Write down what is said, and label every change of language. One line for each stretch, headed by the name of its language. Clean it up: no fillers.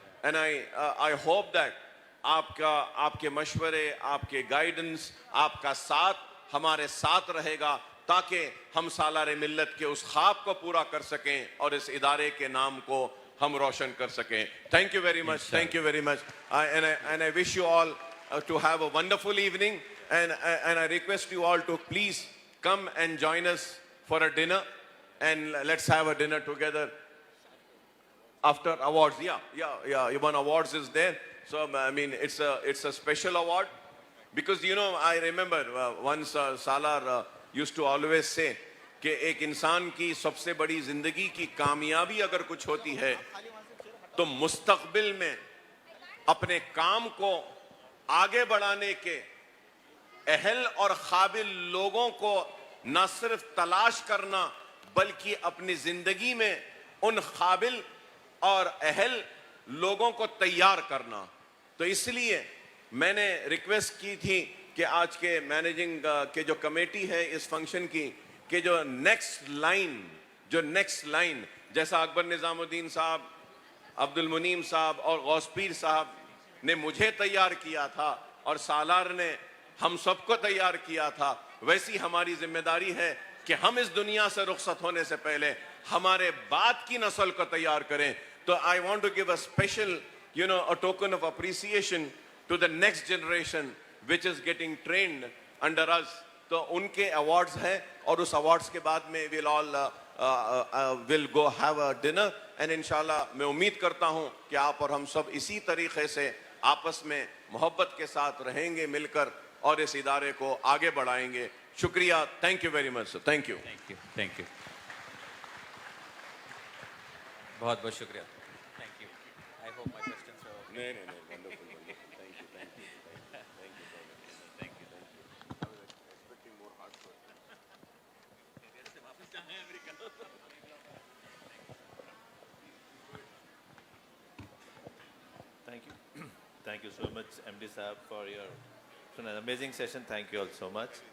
English: and I hope that
Urdu: آپ کے مشورے, آپ کے گائیڈنس, آپ کا ساتھ ہمارے ساتھ رہے گا تاکہ ہم سالار ملت کے اس خواب کو پورا کر سکیں اور اس ادارے کے نام کو ہم روشن کر سکیں.
English: Thank you very much. Thank you very much. And I wish you all to have a wonderful evening, and I request you all to please come and join us for a dinner, and let's have a dinner together after awards. Yeah, one awards is there. So I mean, it's a special award, because I remember once Salar used to always say
Urdu: کہ ایک انسان کی سب سے بڑی زندگی کی کامیابی اگر کچھ ہوتی ہے تو مستقبل میں اپنے کام کو آگے بڑھانے کے اہل اور قابل لوگوں کو نہ صرف تلاش کرنا بلکہ اپنی زندگی میں ان قابل اور اہل لوگوں کو تیار کرنا. تو اس لیے میں نے ریکویسٹ کی تھی کہ آج کے مینیجنگ کے جو کمیٹی ہے اس فنکشن کی, کہ جو نیکسٹ لائن جیسا اکبر نظام الدین صاحب, عبد المنیم صاحب اور غوث پیر صاحب نے مجھے تیار کیا تھا اور سالار نے ہم سب کو تیار کیا تھا, ویسی ہماری ذمہ داری ہے کہ ہم اس دنیا سے رخصت ہونے سے پہلے ہمارے بعد کی نسل کو تیار کریں.
English: تو I want to give a special, a token of appreciation to the next generation which is getting trained under us.
Urdu: تو ان کے ایوارڈز ہیں اور اس ایوارڈز کے بعد میں
English: we'll all will go have a dinner,
Urdu: and انشاءاللہ میں امید کرتا ہوں کہ آپ اور ہم سب اسی طریقے سے آپس میں محبت کے ساتھ رہیں گے مل کر اور اس ادارے کو آگے بڑھائیں گے. شکریہ.
English: Thank you very much sir. Thank you. Thank you.
Urdu: بہت بہت شکریہ.
English: Thank you. I hope my questions are okay.
Urdu: نہیں
English: Wonderful. Thank you. Thank you. Thank you. Thank you. I was expecting more hard work. Thank you. Thank you so much, MD Saab, for an amazing session. Thank you all so much.